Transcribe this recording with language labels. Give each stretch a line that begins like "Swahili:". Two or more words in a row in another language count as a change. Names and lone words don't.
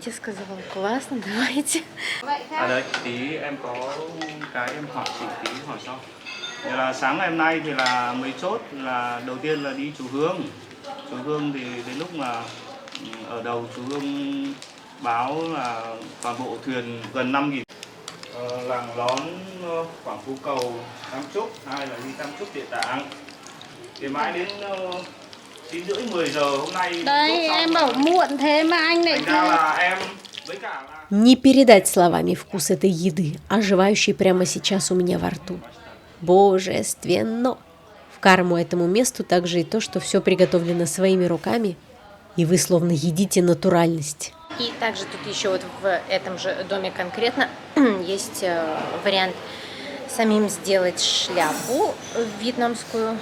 Russian: Я сказала, классно, давайте.
Vietnamese: À đây tí em có cái em hỏi tí hỏi sau. Thì là sáng ngày hôm nay thì là mấy chốt là đầu tiên là đi chùa Hương. Chùa Hương thì đến lúc mà ở đầu chùa Hương báo là toàn bộ thuyền gần 5.000. Làng Lón, Quảng Phú Cầu, Tam Trúc, hai là đi Tam Trúc Địa Tạng. Thì mãi đến 9:30-10 giờ hôm nay. Đây em bảo muộn thế mà anh lại Thành ra là em với cả là
Russian: Не передать словами вкус этой еды, оживающей прямо сейчас у меня во рту. Божественно! В карму этому месту также и то, что все приготовлено своими руками, и вы словно едите натуральность. И также тут еще вот в этом же доме конкретно есть вариант самим сделать шляпу вьетнамскую.